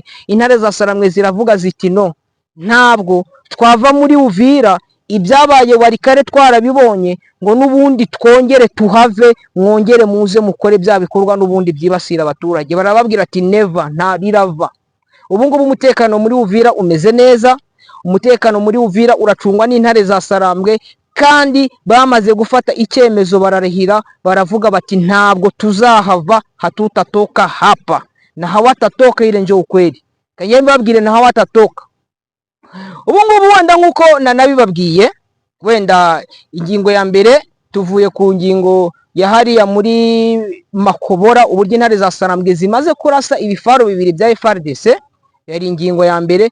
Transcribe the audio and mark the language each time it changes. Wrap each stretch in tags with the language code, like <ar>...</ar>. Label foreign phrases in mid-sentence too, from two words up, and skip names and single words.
<rw>Intare za Sarambwe ziravuga ziti no, ntabwo twava muri Uvira, ibyabaye Warikare twarabibonye, ngo n'ubundi twongere tuhave, mwongere muze mukore bya bikorwa n'ubundi byibasira abaturage. Barababwira ati never, nta birava. Ubu ngubu umutekano muri Uvira umeze neza, umutekano muri Uvira uracungwa n'intare za Sarambwe, kandi bamaze gufata icyemezo bararahira, baravuga bati ntabwo tuzahava,</rw> <sw>hatutatoka hapa. na hawatatoka ile njo ukweli.</sw> <rw>Kagiye mbabwire</rw> <sw>na hawatatoka.</sw> <rw>Ubu ngubu wenda nkuko nanabibabwiye, wenda ingingo ya mbere tuvuye ku ngingo ya hariya muri Makobora, uburyo intare za Sarambwe zimaze kurasa ibifaru bibiri bya FARDC, yari ingingo ya mbere.</rw>